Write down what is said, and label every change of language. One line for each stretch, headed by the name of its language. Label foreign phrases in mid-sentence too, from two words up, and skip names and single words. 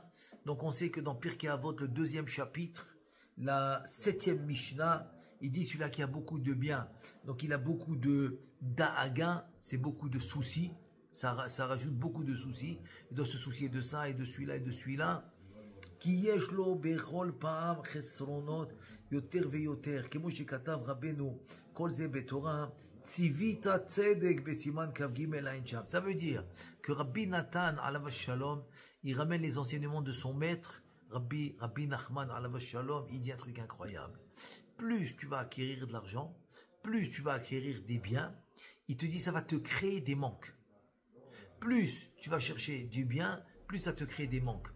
French: Donc, on sait que dans Pirkei Avot, le 2e chapitre, la 7e Mishnah, il dit celui-là qui a beaucoup de biens. Donc, il a beaucoup de Da'aga, c'est beaucoup de soucis. Ça rajoute beaucoup de soucis. Il doit se soucier de ça et de celui-là et de celui-là.
Hebrew: כי יש לו בכל פעם חסרונות יותר ויותר, כמו שכתב רבנו, כל זה בתורה, ציווית צדק בסימן כ"ג עין שם.
French: Ça veut dire que Rabbi Nathan,
Hebrew: עליו השלום,
French: il ramène les enseignements de son maître, Rabbi Nachman,
Hebrew: עליו השלום,
French: il dit un truc incroyable. Plus tu vas acquérir de l'argent, plus tu vas acquérir des biens, il te dit ça va te créer des manques. Plus tu vas chercher du bien, plus ça te crée des manques.